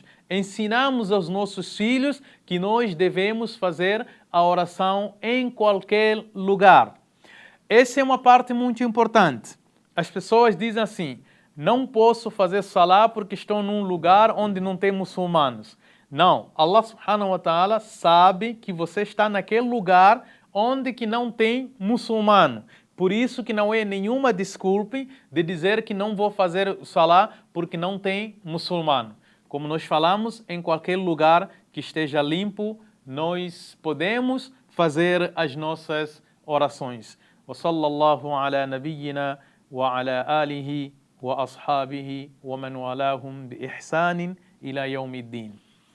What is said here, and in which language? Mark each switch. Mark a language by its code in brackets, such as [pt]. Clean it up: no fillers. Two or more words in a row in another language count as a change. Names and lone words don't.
[pt] Ensinamos aos nossos filhos que nós devemos fazer a oração em qualquer lugar. Essa é uma parte muito importante. As pessoas dizem assim, não posso fazer salá porque estou num lugar onde não tem muçulmanos. Não, [ar] الله سبحانه وتعالى [pt] sabe que você está naquele lugar onde que não tem muçulmano. Por isso que não é nenhuma desculpa de dizer que não vou fazer salá porque não tem muçulmano. Como nós falamos, em qualquer lugar que esteja limpo, nós podemos fazer as nossas orações. [ar] وصلى الله على نبينا وعلى آله وأصحابه ومن والاهم بإحسان إلى يوم الدين.